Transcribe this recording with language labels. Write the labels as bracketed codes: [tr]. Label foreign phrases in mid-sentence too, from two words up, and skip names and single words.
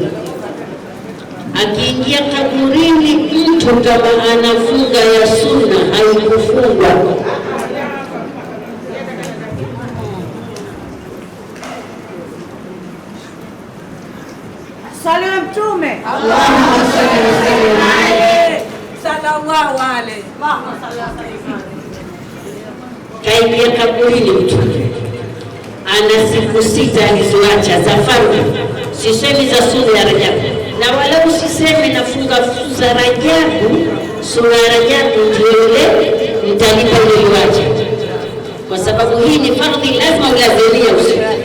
[sw] Akiingia kaburini mtu kama anafunga ya sunna, haikufungwa. Sala ya Mtume. [ar] اللهم صل وسلم عليه. صلى الله عليه. اللهم صل وسلم. [sw] Kaingia kaburini mtu ana siku 6 alizoacha za fardhi, sisemi za sunna ya Rajabu, na wala usisemi nafunga za Rajabu. Sunna ya Rajabu ndio ile mtalipa ulioacha, kwa sababu hii ni fardhi, lazima ulazimia usiku.